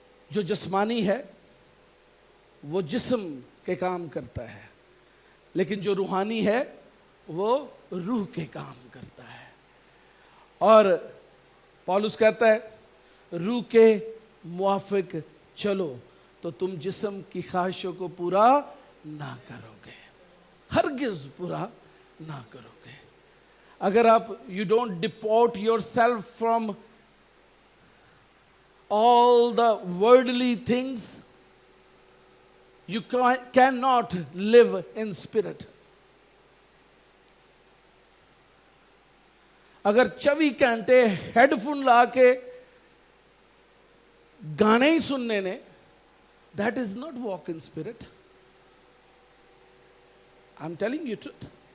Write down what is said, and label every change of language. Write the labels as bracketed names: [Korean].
[Hindi] जो जिस्मानी है वो जिस्म के काम करता है, लेकिन जो रूहानी है वो रूह के काम करता है। और पौलुस कहता है रूह के मुआफिक चलो तो तुम जिस्म की ख्वाहिशों को पूरा ना करोगे, हरगिज पूरा ना करोगे। अगर [English] आप you don't deport yourself from all the worldly things, you cannot live in spirit. [Hindi] अगर 24 घंटे हेडफोन ला के गाने ही सुनने ने, [English] that is not walk in spirit. I'm telling you truth.